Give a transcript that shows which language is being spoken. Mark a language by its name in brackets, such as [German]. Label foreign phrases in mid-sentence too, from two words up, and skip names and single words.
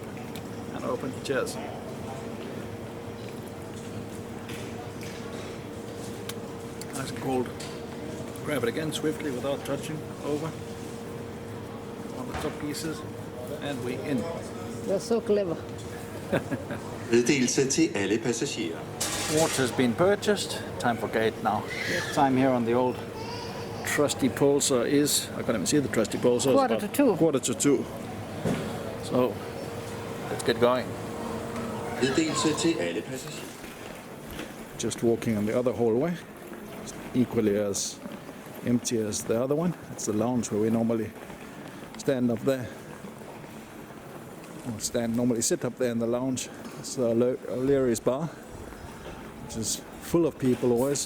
[English] And open. Cheers. Nice and cold. Grab it again swiftly without touching. Over. On the top pieces. And we in. You're so clever. [Danish] Meddelelse til alle passagerer. [English] Water's been purchased. Time for gate now. Time here on the old trusty pulsar is, I can't even see the trusty pulsar. Quarter to 2. Quarter to 2. So, let's get going. [Danish] Meddelelse til alle passagerer. [English] Just walking on the other hallway. Equally as empty as the other one. It's the lounge where we normally stand up there. Normally sit up there in the lounge. It's the O'Leary's bar, which is full of people always.